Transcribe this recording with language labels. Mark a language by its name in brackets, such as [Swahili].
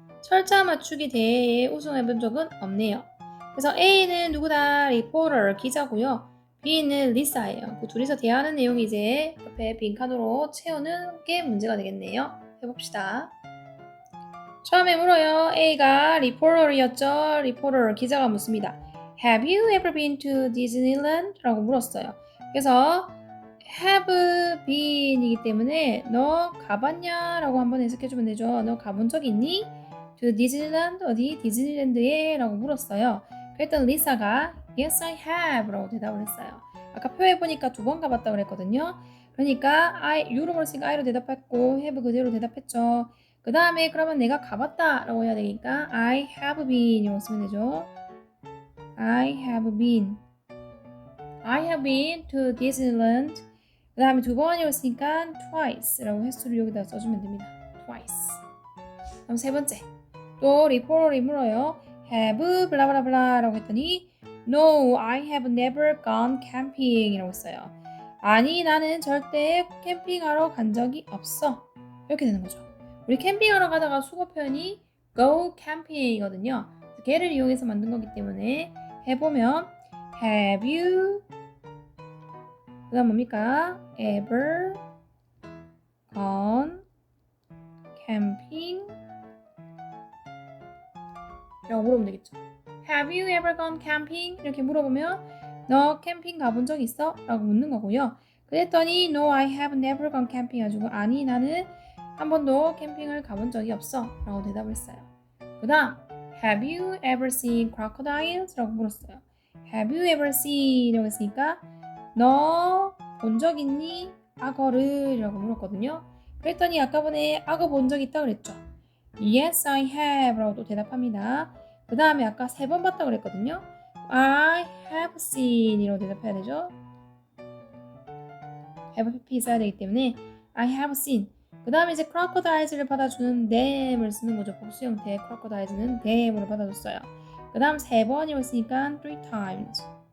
[Korean] 철자 맞추기 대회에 우승해본 적은 없네요. 그래서 A는 누구다? 리포터, 기자고요. B는 리사예요. 그 둘이서 대화하는 내용이 이제 옆에 빈칸으로 채우는 게 문제가 되겠네요. 해봅시다. 처음에 물어요. A가 리포터였죠. 리포터, 기자가 묻습니다. [English] Have you ever been to Disneyland? [Korean] 라고 물었어요. 그래서 have been이기 때문에 너 가봤냐? 라고 한번 해석해주면 되죠. 너 가본 적 있니? [English] to Disneyland? [Korean] 어디? 디즈니랜드에? 라고 물었어요. 그랬더니 리사가 [English] Yes, I have [Korean] 라고 대답을 했어요. 아까 표에 보니까 2번 가봤다고 그랬거든요. 그러니까 you로 물었으니까 I로 대답했고 have 그대로 대답했죠. 그 다음에 그러면 내가 가봤다 라고 해야 되니까 [English] I have been [Korean] 이라고 쓰면 되죠. [English] I have been to Disneyland. [Korean] 그 다음에 2번이었으니까 twice 라고 횟수를 여기다 써주면 됩니다. twice. 다음 3번째. 또 리포터를 물어요. [English] have 블라블라블라 [Korean] 라고 했더니 [English] No, I have never gone camping [Korean] 이라고 했어요. 아니, 나는 절대 캠핑하러 간 적이 없어. 이렇게 되는 거죠. 우리 캠핑하러 가다가 수거 표현이 go camping이거든요. 걔를 이용해서 만든 거기 때문에 해보면 [English] Have you [Korean] 그 다음 뭡니까? [English] ever gone camping? [Korean] 라고 물어보면 되겠죠. [English] Have you ever gone camping? [Korean] 이렇게 물어보면 너 캠핑 가본 적 있어? 라고 묻는 거고요. 그랬더니 [English] No, I have never gone camping [Korean] 해가지고 아니 나는 한 번도 캠핑을 가본 적이 없어 라고 대답을 했어요. 그 다음 [English] Have you ever seen crocodiles? [Korean] 라고 물었어요. [English] Have you ever seen? [Korean] 이라고 했으니까 너 본 적 있니? 악어를 라고 물었거든요. 그랬더니 아까 전에 악어 본 적 있다 그랬죠. [English] Yes, I have [Korean] 라고 또 대답합니다. 그 다음에 아까 3번 봤다고 그랬거든요. [English] I have seen [Korean] 이라고 대답해야 되죠. have 있어야 되기 때문에 [English] I have seen. [Korean] 그 다음에 이제 crocodiles를 받아주는 them을 쓰는 거죠. 복수 형태의 crocodiles는 them으로 받아줬어요. 그 다음 3번이었으니까 3 times.